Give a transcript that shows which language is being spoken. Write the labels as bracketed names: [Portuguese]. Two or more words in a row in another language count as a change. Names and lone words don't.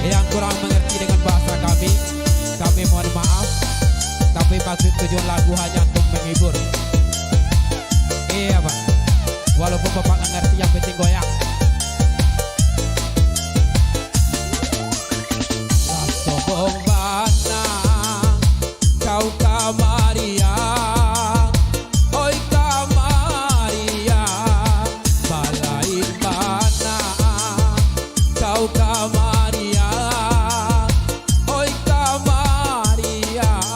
[Indonesian] kurang mengerti dengan bahasa kami mohon maaf. Tapi maksud tujuan lagu hanya untuk menghibur. Iya Pak, walaupun Bapak nggak ngerti yang penting goyang. [Minangkabau] Sombong bana kau Kamaria, oi Kamaria, balain bana kau Kamaria, oi Kamaria.